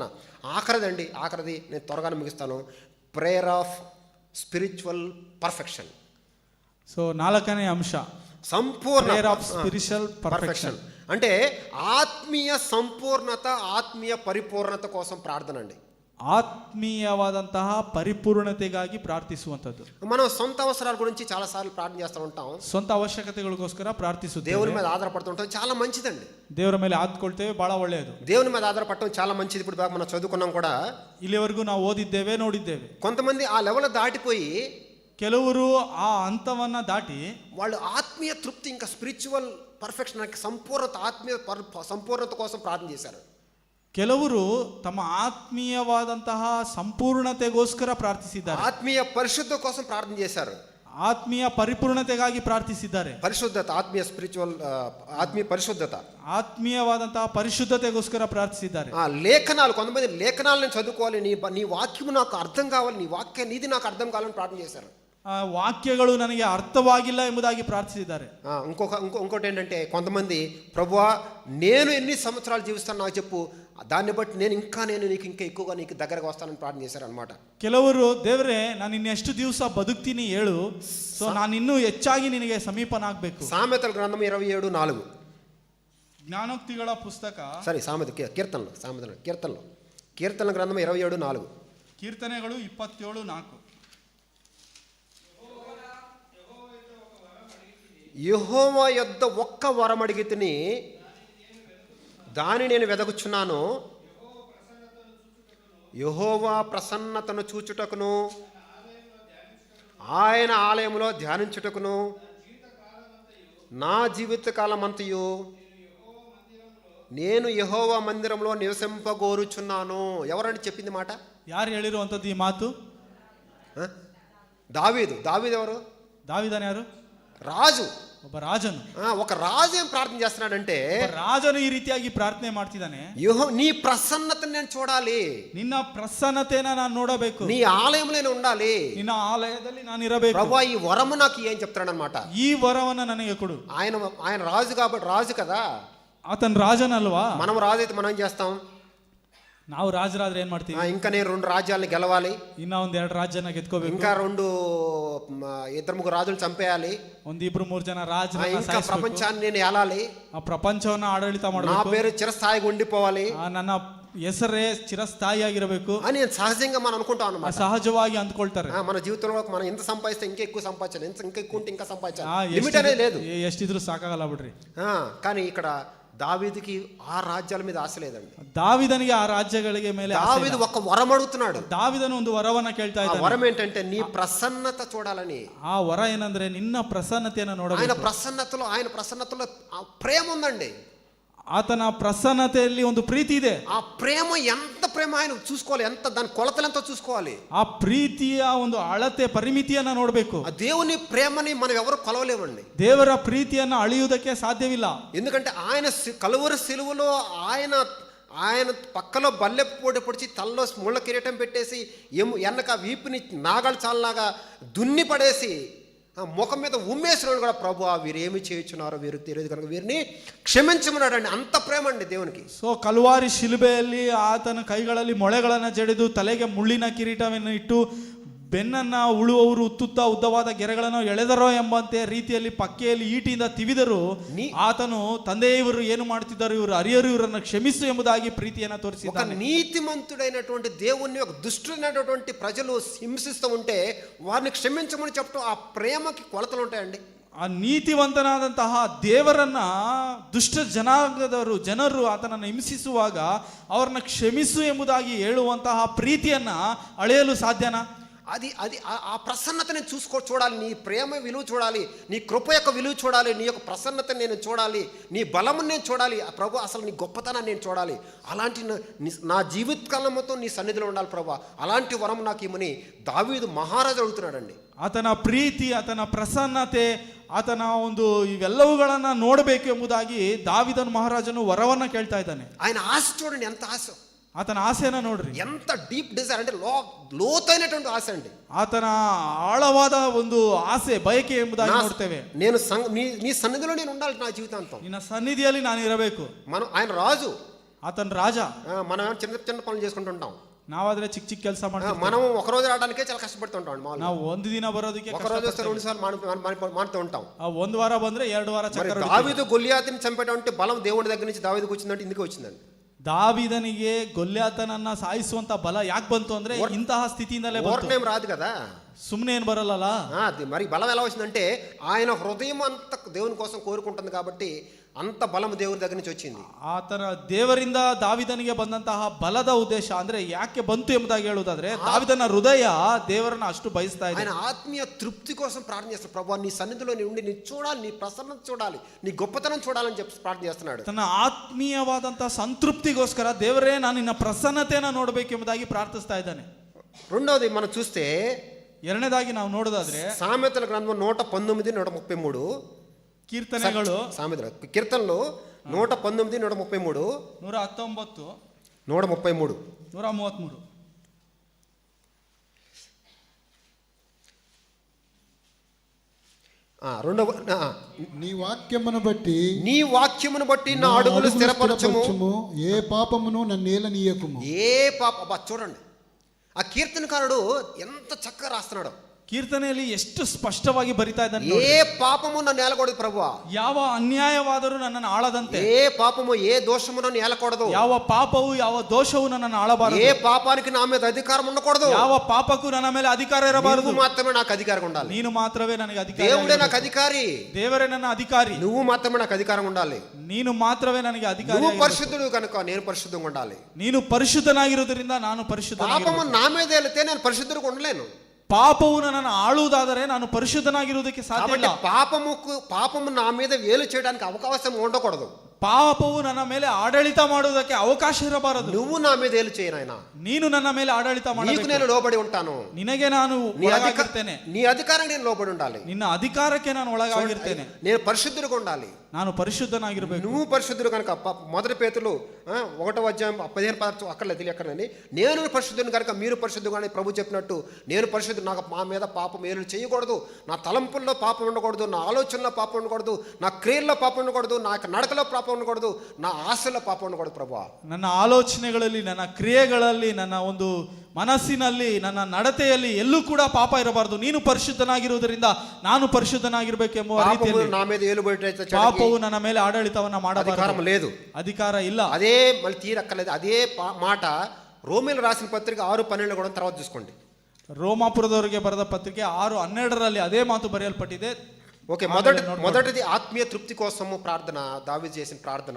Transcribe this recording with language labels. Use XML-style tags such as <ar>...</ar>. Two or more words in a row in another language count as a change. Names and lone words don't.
<te>ఆఖరిది నేను త్వరగానే ముగిస్తాను,</te> <en>prayer of spiritual perfection.</en> <te>సో 4ನೇ అంశ సంపూర్ణ</te> <en>Prayer of spiritual perfection.</en> <te>అంటే ఆత్మీయ సంపూర్ణత, ఆత్మీయ పరిపూర్ణత కోసం ప్రార్థన అండి.</te> <kn>ಆತ್ಮೀಯವಾದಂತಹ ಪರಿಪೂರ್ಣತೆಗಾಗಿ ಪ್ರಾರ್ಥಿಸುವಂಥದ್ದು.</kn> <te>మనం సొంత అవసరాల గురించి చాలా సార్లు ప్రార్థన చేస్తూ ఉంటాం.</te> <kn>ಸ್ವಂತ ಅವಶ್ಯಕತೆಗಳಿಗೋಸ್ಕರ ಪ್ರಾರ್ಥಿಸುತ್ತೇವೆ.</kn> <te>దేవుని మీద ఆధారపడుతుంటాం, చాలా మంచిదండి.</te> <kn>ದೇವರ ಮೇಲೆ ಆದ್ಕೊಳ್ತೇವೆ, ಬಹಳ ಒಳ್ಳೆಯದು.</kn> <te>దేవుని మీద ఆధారపడటం చాలా మంచిది. ఇప్పుడు దాకా మనం చదువుకున్నాం కూడా,</te> <kn>ಇಲ್ಲಿವರೆಗೂ ನಾವು ಓದಿದ್ದೇವೆ, ನೋಡಿದ್ದೇವೆ.</kn> <te>కొంతమంది ఆ లెవెల్ దాటిపోయి,</te> <kn>ಕೆಲವರು ಆ ಹಂತವನ್ನ ದಾಟಿ</kn> <te>వాళ్ళు ఆత్మీయ తృప్తి, ఇంకా</te> <en>spiritual perfection,</en> <te>సంపూర్ణత, ఆత్మీయ సంపూర్ణత కోసం ప్రార్థన చేశారు.</te> <kn>ಕೆಲವರು ತಮ್ಮ ಆತ್ಮೀಯವಾದಂತಹ ಸಂಪೂರ್ಣತೆಗೋಸ್ಕರ ಪ್ರಾರ್ಥಿಸಿದ್ದಾರೆ.</kn> <te>ఆత్మీయ పరిశుద్ధ కోసం ప్రార్థన చేశారు.</te> <kn>ಆತ್ಮೀಯ ಪರಿಪೂರ್ಣತೆಗಾಗಿ ಪ್ರಾರ್ಥಿಸಿದ್ದಾರೆ.</kn> <te>పరిశుద్ధత, ఆత్మీయ స్పిరిచువల్, ఆత్మీయ పరిశుద్ధత,</te> <kn>ಆತ್ಮೀಯವಾದಂತಹ ಪರಿಶುದ್ಧತೆಗೋಸ್ಕರ ಪ್ರಾರ್ಥಿಸಿದ್ದಾರೆ.</kn> <te>లేఖనాలు, కొంతమంది లేఖనాలను చదువుకోవాలి, నీ వాక్యము నాకు అర్థం కావాలి, నీది నాకు అర్థం కావాలని ప్రార్థన చేశారు.</te> <kn>ವಾಕ್ಯಗಳು ನನಗೆ అర్థವಾಗಿಲ್ಲ ಎಂಬುದಾಗಿ ಪ್ರಾರ್ಥಿಸಿದ್ದಾರೆ.</kn> <te>ఇంకోటి ఏంటంటే, కొంతమంది ప్రభువా నేను ఎన్ని సంవత్సరాలు జీవిస్తాను నాకు చెప్పు, దాన్ని బట్టి నేను నీకు ఇంకా ఎక్కువగా నీకు దగ్గరగా వస్తానని ప్రార్థన చేశారు అనమాట.</te> <kn>ಕೆಲವರು ದೇವರೇ ನಾನು ಇನ್ನೆಷ್ಟು ದಿವಸ ಬದುಕ್ತೀನಿ ಹೇಳು, ಸೊ ನಾನು ಇನ್ನೂ ಹೆಚ್ಚಾಗಿ ನಿನಗೆ ಸಮೀಪನಾಗಬೇಕು.</kn> <te>సామెతల గ్రంథం 27:4.</te> <kn>ಜ್ಞಾನೋಕ್ತಿಗಳ ಪುಸ್ತಕ,</kn> <te>సరే కీర్తనల గ్రంథం 27:4.</te> <kn>ಕೀರ್ತನೆಗಳು 27:4.</kn> <te>యెహోవా యొద్ద ఒక్క వరం అడిగితిని, దాని నేను వెదకుచున్నాను. యెహోవా ప్రసన్నతను చూచుటకును, ఆయన ఆలయంలో ధ్యానించుటకును నా జీవితకాలమంతయు నేను యెహోవా మందిరంలో నివసింపగోరుచున్నాను. ఎవరండి చెప్పింది మాట?</te> <kn>ಯಾರು ಹೇಳಿರುವಂಥದ್ದು ಈ ಮಾತು?</kn> <te>దావీదు ఎవరు?</te> <kn>దావీదను ಯಾರು?</kn> <te>రాజు,</te> <kn>ಒಬ್ಬ ರಾಜನು.</kn> <te>ఒక రాజు ఏం ప్రార్థన చేస్తున్నాడంటే,</te> <kn>ರಾಜನು ಈ ರೀತಿಯಾಗಿ ಪ್ರಾರ್ಥನೆ ಮಾಡ್ತಿದ್ದಾನೆ,</kn> <te>నీ ప్రసన్నతను నేను చూడాలి,</te> <kn>ನಿನ್ನ ಪ್ರಸನ್ನತೆನ ನಾನು ನೋಡಬೇಕು,</kn> <te>నీ ఆలయంలో నేను ఉండాలి,</te> <kn>ನಿನ್ನ ಆಲಯದಲ್ಲಿ ನಾನು ಇರಬೇಕು.</kn> <te>ప్రభువా ఈ వరము నాకు ఏం చెప్తాడు అనమాట.</te> <kn>ಈ ವರವನ್ನ ನನಗೆ ಕೊಡು.</kn> <te>ఆయన రాజు కాబట్టి, రాజు కదా,</te> <kn>ಆತನ ರಾಜನಲ್ವಾ?</kn> <te>మనం రాజు అయితే మనం ఏం చేస్తాం?</te> <kn>ನಾವು ರಾಜರಾದ್ರೆ ಏನ್ ಮಾಡ್ತೀವಿ?</kn> <te>ఇంకా నేను 2 రాజ్యాలను గెలవాలి,</te> <kn>ಇನ್ನ 1-2 ರಾಜ್ಯನ ಗೆದ್ಕೋಬೇಕು,</kn> <te>ఇంకా 2-3 రాజులు చంపేయాలి,</te> <kn>1-2-3 జನ ರಾಜರನ್ನ</kn> <te>ఇంకా</te> <kn>ಸಾಯಿಸಬೇಕು,</kn> <te>ప్రపంచాన్ని నేను ఏలాలి,</te> <kn>ಆ ಪ್ರಪಂಚವನ್ನ ಆಡಳಿತ</kn> <te>నా</te> <kn>ಮಾಡಬೇಕು,</kn> <te>పేరు చిరస్థాయిగా ఉండిపోవాలి,</te> <kn>ನನ್ನ ಹೆಸರೇ ಚಿರಸ್ಥಾಯಿಯಾಗಿರಬೇಕು</kn> <te>అని సహజంగా మనం అనుకుంటాం అన్నమాట.</te> <kn>ಸಹಜವಾಗಿ ಅಂದ್ಕೊಳ್ತಾರೆ.</kn> <te>మన జీవితంలో మనం ఎంత సంపాదిస్తే ఇంకా ఎక్కువ సంపాదించాలి, ఇంకా ఎక్కువ ఉంటే ఇంకా సంపాదించాలి, ಆ, లిమిట్ అనేది లేదు.</te> <kn>ಎಷ್ಟಿದ್ರು ಸಾಕಾಗಲ್ಲ ಬಿಡ್ರಿ.</kn> <te>కానీ ఇక్కడ దావీదుకి ఆ రాజ్యాల మీద ఆశ లేదండి.</te> <kn>ದಾವಿದನಿಗೆ ಆ ರಾಜ್ಯಗಳಿಗೆ ಮೇಲೆ ಆಸೆ</kn> <te>దావీదు</te> <kn>ಇಲ್ಲ.</kn> <te>ఒక వరం అడుగుతున్నాడు.</te> <kn>ದಾವಿದನು ಒಂದು ವರವನ್ನ ಕೇಳ್ತಾ ఆ ಇದ್ದಾನೆ.</kn> <te>వరం ఏంటంటే నీ ప్రసన్నత చూడాలని.</te> <kn>ಆ ವರ ಏನಂದ್ರೆ ನಿನ್ನ ಪ್ರಸನ್ನತೆಯನ್ನು</kn> <te>ఆయన</te> <kn>ನೋಡಬೇಕು.</kn> <te>ప్రసన్నతలో ఆ ప్రేమ ఉందండి.</te> <kn>ಆತನ ಪ್ರಸನ್ನತೆಯಲ್ಲಿ ಒಂದು ಪ್ರೀತಿ ಇದೆ.</kn> <te>ఆ ప్రేమ ఎంత ప్రేమ ఆయన చూసుకోవాలి, ఎంత దాని కొలతలెంతో చూసుకోవాలి.</te> <kn>ಆ ಪ್ರೀತಿಯ ಒಂದು ಅಳತೆ ಪರಿಮಿತಿಯನ್ನ ನೋಡಬೇಕು.</kn> <te>ఆ దేవుని ప్రేమని మనం ఎవరు కొలవలేమండి.</te> <kn>ದೇವರ ಪ್ರೀತಿಯನ್ನ ಅಳೆಯುವುದಕ್ಕೆ ಸಾಧ್ಯವಿಲ್ಲ.</kn> <te>ఎందుకంటే ఆయన కలువరి సిలువలో ఆయన పక్కలో బల్లె పోటీ పొడిచి తలలో ముళ్ళ కిరీటం పెట్టేసి వెనక వీపుని నాగలు చాలలాగా దున్ని పడేసి ముఖం మీద ఉమ్మేసినాడు కూడా, ప్రభు వీరు ఏమి చేయించున్నారో వీరికి తెలియదు కనుక వీరిని క్షమించమన్నాడు అండి. అంత ప్రేమ అండి దేవునికి.</te> <kn>ಸೊ ಕಲ್ವಾರಿ ಶಿಲುಬೆಯಲ್ಲಿ ಆತನ ಕೈಗಳಲ್ಲಿ ಮೊಳೆಗಳನ್ನ ಜಡಿದು ತಲೆಗೆ ಮುಳ್ಳಿನ ಕಿರೀಟವನ್ನು ಇಟ್ಟು ಬೆನ್ನನ್ನ ಉಳುವವರು ಉತ್ತುತ್ತ ಉದ್ದವಾದ ಗೆರೆಗಳನ್ನು ಎಳೆದರೋ ಎಂಬಂತೆ ರೀತಿಯಲ್ಲಿ ಪಕ್ಕೆಯಲ್ಲಿ ಈಟಿಯಿಂದ ತಿವಿದರು. ಆತನು ತಂದೆ ಇವರು ಏನು ಮಾಡುತ್ತಿದ್ದರು, ಇವರು ಅರಿಯರು, ಇವರನ್ನು ಕ್ಷಮಿಸು ಎಂಬುದಾಗಿ ಪ್ರೀತಿಯನ್ನ</kn> <te>ఒక</te> <kn>ತೋರಿಸಿದ್ದಾನೆ.</kn> <te>నీతిమంతుడైనటువంటి దేవుణ్ణి ఒక దుష్టులైనటువంటి ప్రజలు హింసిస్తూ ఉంటే వారిని క్షమించమని చెప్పడం ఆ ప్రేమకి కొలతలు ఉంటాయండి.</te> <kn>ಆ ನೀತಿವಂತನಾದಂತಹ ದೇವರನ್ನ ದುಷ್ಟ ಜನರು ಆತನನ್ನು ಹಿಂಸಿಸುವಾಗ ಅವರನ್ನ ಕ್ಷಮಿಸು ಎಂಬುದಾಗಿ ಹೇಳುವಂತಹ ಪ್ರೀತಿಯನ್ನ ಅಳೆಯಲು ಸಾಧ್ಯನಾ?</kn> <te>అది ఆ ప్రసన్నతని చూడాలి, నీ ప్రేమ విలువ చూడాలి, నీ కృప యొక్క విలువ చూడాలి, నీ యొక్క ప్రసన్నతని నేను చూడాలి, నీ బలము నేను చూడాలి, ఆ ప్రభు అసలు నీ గొప్పతనాన్ని నేను చూడాలి. అలాంటి నా జీవితకాలం మొత్తం నీ సన్నిధిలో ఉండాలి ప్రభు, అలాంటి వరం నాకు ఇమ్మని దావీదు మహారాజు అడుగుతున్నాడండి.</te> <kn>ಆತನ ಪ್ರೀತಿ, ಆತನ ಪ್ರಸನ್ನತೆ, ಆತನ ಒಂದು ಇವೆಲ್ಲವುಗಳನ್ನ ನೋಡಬೇಕು ಎಂಬುದಾಗಿ ದಾವಿದನ ಮಹಾರಾಜನು ವರವನ್ನ ಕೇಳ್ತಾ ಇದ್ದಾನೆ.</kn> <te>ఆయన ఆశ చూడండి, ఎంత ఆశ,</te> <kn>ಆತನ ಆಸೆಯನ್ನ ನೋಡ್ರಿ.</kn> <te>ఎంత</te> <en>deep desire</en> <te>అంటే లోతైనటువంటి ఆశ అండి.</te> <kn>ಆತನ ಆಳವಾದ ಒಂದು ಆಸೆ, ಬಯಕೆ ಎಂಬುದಾಗಿ ನೋಡ್ತೇವೆ.</kn> <te>నేను నీ సన్నిధిలో నేను ఉండాలి నా జీవితాంతం.</te> <kn>ನಿನ್ನ ಸನ್ನಿಧಿಯಲ್ಲಿ ನಾನು ಇರಬೇಕು.</kn> <te>ఆయన రాజు,</te> <kn>ಆತನ ರಾಜ.</kn> <te>మనం చిన్న చిన్న పనులు చేసుకుంటుంటాం.</te> <kn>ನಾವಾದ್ರೆ ಚಿಕ್ಕ ಕೆಲಸ ಮಾಡ್ತೀವಿ.</kn> <te>మనం ఒక రోజు రావడానికే చాలా కష్టపడుతుంటాం.</te> <kn>ನಾವು ಒಂದು ದಿನ ಬರೋದಕ್ಕೆ</kn> <te>ఒక రోజు వస్తే 2 సార్లు మాడుతూ ఉంటాం.</te> <kn>ಒಂದು వాರ ಬಂದ್ರೆ 2 ವಾರ ಚಕ್ರ.</kn> <te>దావీదు గొలియాతుని చంపేటువంటి బలం దేవుడి దగ్గర నుంచి దావీదుకు వచ్చిందంటే ఇందుకే వచ్చిందండి.</te> <kn>ದಾವಿದನಿಗೆ ಗೊಲ್ಯಾತನನ್ನ ಸಾಯಿಸುವಂತ ಬಲ ಯಾಕೆ ಬಂತು ಅಂದ್ರೆ ಇಂತಹ ಸ್ಥಿತಿಯಿಂದಲೇ ಬಂತು.</kn> <te>రాదు కదా,</te> <kn>ಸುಮ್ಮನೆ ಏನ್ ಬರಲ್ಲ.</kn> <te>అది మరి బలం ఎలా వచ్చిందంటే ఆయన హృదయం అంత దేవుని కోసం కోరుకుంటుంది కాబట్టి అంత బలం దేవుని దగ్గర నుంచి వచ్చింది.</te> <kn>ಆತನ ದೇವರಿಂದ ದಾವಿದನಿಗೆ ಬಂದಂತಹ ಬಲದ ಉದ್ದೇಶ ಅಂದ್ರೆ ಯಾಕೆ ಬಂತು ಎಂಬುದಾಗಿ ಹೇಳುವುದಾದ್ರೆ, ದಾವಿದನ ಹೃದಯ ದೇವರನ್ನ ಅಷ್ಟು ಬಯಸ್ತಾ ಇದೆ.</kn> <te>ఆయన ఆత్మీయ తృప్తి కోసం ప్రార్థన చేస్తాడు. ప్రభువా నీ సన్నిధిలో ఉండి నీ చూడాలి, నీ ప్రసన్నత చూడాలి, నీ గొప్పతనం చూడాలని చెప్పి ప్రార్థన చేస్తున్నాడు.</te> <kn>ತನ್ನ ಆತ್ಮೀಯವಾದಂತಹ ಸಂತೃಪ್ತಿಗೋಸ್ಕರ ದೇವರೇ ನಾನು ನಿನ್ನ ಪ್ರಸನ್ನತೆಯನ್ನ ನೋಡಬೇಕು ಎಂಬುದಾಗಿ ಪ್ರಾರ್ಥಿಸ್ತಾ ಇದ್ದಾನೆ.</kn> <te>రెండోది మనం చూస్తే,</te> <kn>ಎರಡನೇದಾಗಿ ನಾವು ನೋಡೋದಾದ್ರೆ</kn> <te>సామెతల గ్రంథం 119 133,</te> <kn>ಕೀರ್ತನೆಗಳು</kn> <te>కీర్తనలు 119 133 119 133 133. నీ వాక్యమును బట్టి నా అడుగులు స్థిరపరచుము, ఏ పాపమును నన్నేలనీయకుము. ఏ పాప చూడండి, ఆ కీర్తనకారుడు ఎంత చక్కగా రాస్తున్నాడు.</te> <kn>ಕೀರ್ತನೆಯಲ್ಲಿ ಎಷ್ಟು ಸ್ಪಷ್ಟವಾಗಿ ಬರಿತಾ ಇದ್ದಾನೆ.</kn> <te>ఏ పాపము నన్ను ఏలకూడదు ప్రభువా,</te> <kn>ಯಾವ ಅನ್ಯಾಯವಾದರೂ ನನ್ನನ್ನು ಆಳದಂತೆ.</kn> <te>ఏ పాపము ఏ దోషము నన్ను ఏలకూడదు.</te> <kn>ಯಾವ ಪಾಪವು ಯಾವ ದೋಷವು ನನ್ನನ್ನು ಆಳಬಾರದು.</kn> <te>ఏ పాపానికి నా మీద అధికారం ఉండకూడదు.</te> <kn>ಯಾವ ಪಾಪಕ್ಕೂ ನನ್ನ ಮೇಲೆ ಅಧಿಕಾರ ಇರಬಾರದು.</kn> <te>నువ్వు మాత్రమే నాకు అధికారం ఉండాలి.</te> <kn>ನೀನು ಮಾತ್ರವೇ ನನಗೆ ಅಧಿಕಾರ.</kn> <te>దేవుడే నాకు అధికారి,</te> <kn>ದೇವರೇ ನನ್ನ ಅಧಿಕಾರಿ.</kn> <te>నువ్వు మాత్రమే నాకు అధికారం ఉండాలి.</te> <kn>ನೀನು ಮಾತ್ರವೇ ನನಗೆ ಅಧಿಕಾರಿ.</kn> <te>నువ్వు పరిశుద్ధుడు కనుక నేను పరిశుద్ధంగా ఉండాలి.</te> <kn>ನೀನು ಪರಿಶುದ್ಧನಾಗಿರುವುದರಿಂದ ನಾನು ಪರಿಶುದ್ಧನಾಗಿರಬೇಕು.</kn> <te>పాపము నా మీద వెళితే నేను పరిశుద్ధుడుగా ఉండలేను.</te> <kn>ಪಾಪವು ನನ್ನನ್ನು ಆಳುವುದಾದರೆ ನಾನು ಪರಿಶುದ್ಧನಾಗಿರುವುದಕ್ಕೆ ಸಾಧ್ಯ ಇಲ್ಲ.</kn> <te>పాపము నా మీద వేలు చేయడానికి అవకాశం ఉండకూడదు.</te> <kn>ಪಾಪವು ನನ್ನ ಮೇಲೆ ಆಡಳಿತ ಮಾಡುವುದಕ್ಕೆ ಅವಕಾಶ ಇರಬಾರದು.</kn> <te>నువ్వు నా మీద వేలు చేయ నాయనా,</te> <kn>ನೀನು ನನ್ನ ಮೇಲೆ ಆಡಳಿತ ಮಾಡಬೇಕು.</kn> <te>నీకు నేను లోబడి ఉంటాను.</te> <kn>ನಿನಗೆ ನಾನು ಒಳಗಾಗಿರ್ತೇನೆ.</kn> <te>నీ అధికారానికి నేను లోబడి ఉండాలి.</te> <kn>ನಿನ್ನ ಅಧಿಕಾರಕ್ಕೆ ನಾನು ಒಳಗಾಗಿರ್ತೇನೆ.</kn> <te>నేను పరిశుద్ధుడిగా ఉండాలి.</te> <kn>ನಾನು ಪರಿಶುದ್ಧನಾಗಿರಬೇಕು.</kn> <te>నువ్వు పరిశుద్ధుడు కనుక మొదటి పేతురు 1:15 అక్కర్లేదు ఎక్కడని, నేను పరిశుద్ధుని కనుక మీరు పరిశుద్ధుగా ప్రభు చెప్పినట్టు నేను పరిశుద్ధుడు. నాకు మా మీద పాపం ఏలు చేయకూడదు, నా తలంపుల్లో పాపం ఉండకూడదు, నా ఆలోచనలో పాపం ఉండకూడదు, నా క్రియల్లో పాపం ఉండకూడదు, నా నడకలో పాపం ఉండకూడదు, నా ఆశల్లో పాపం ఉండకూడదు ప్రభువా.</te> <kn>ನನ್ನ ಆಲೋಚನೆಗಳಲ್ಲಿ, ನನ್ನ ಕ್ರಿಯೆಗಳಲ್ಲಿ, ನನ್ನ ಒಂದು ಮನಸ್ಸಿನಲ್ಲಿ ನನ್ನ ನಡತೆಯಲ್ಲಿ ಎಲ್ಲೂ ಕೂಡ ಪಾಪ ಇರಬಾರದು. ನೀನು ಪರಿಶುದ್ಧನಾಗಿರುವುದರಿಂದ ನಾನು ಪರಿಶುದ್ಧನಾಗಿರ್ಬೇಕೆಂಬ ರೀತಿಯಲ್ಲಿ</kn> <te>నా మీద ఏలుబడి</te> <kn>ಪಾಪವು ನನ್ನ ಮೇಲೆ ಆಡಳಿತವನ್ನ ಮಾಡಬಾರದು,</kn> <te>అధికారం లేదు,</te> <kn>అధికార ಇಲ್ಲ.</kn> <te>అదే మళ్ళీ తీరక్కర్లేదు. అదే మాట రోమిలు రాసిన పత్రిక 6:12 కూడా తర్వాత చూసుకోండి.</te> <kn>ರೋಮಾಪುರದವರಿಗೆ ಬರೆದ ಪತ್ರಿಕೆ 6:12 ಅದೇ ಮಾತು ಬರೆಯಲ್ಪಟ್ಟಿದೆ.</kn> <te>ఓకే, మొదటిది ఆత్మీయ తృప్తి కోసము ప్రార్థన, దావీదు చేసిన ప్రార్థన.</te>